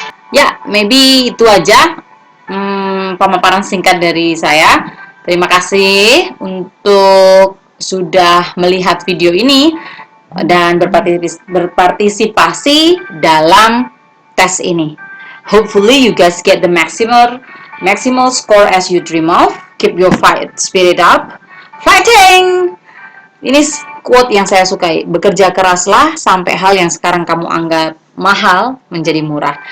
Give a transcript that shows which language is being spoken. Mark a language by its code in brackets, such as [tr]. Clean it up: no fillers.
[id] Ya, maybe itu aja pemaparan singkat dari saya. Terima kasih untuk sudah melihat video ini dan berpartisipasi dalam tes ini. [en] Hopefully you guys get the maximal score as you dream of. Keep your fight spirit up. Fighting! [id] Ini quote yang saya sukai. Bekerja keraslah sampai hal yang sekarang kamu anggap mahal menjadi murah.